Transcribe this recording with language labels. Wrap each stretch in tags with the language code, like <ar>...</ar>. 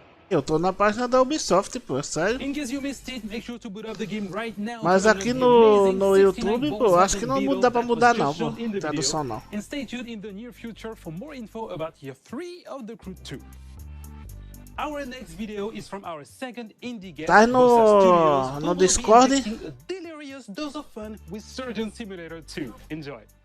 <pt>Eu tô na página da Ubisoft, pô, sério.</pt> <en>In case you missed it, make sure to boot up the game right now.</en> <pt>Mas aqui no YouTube, pô, acho que não dá pra mudar não, pô. Tradução não.</pt> <en>And stay tuned in the near future for more info about Year 3 of the Crew 2. Our next video is from our second indie game.</en> <pt>Tá no Discord?</pt> <en>A delirious dose of fun with Surgeon Simulator 2. Enjoy.</en>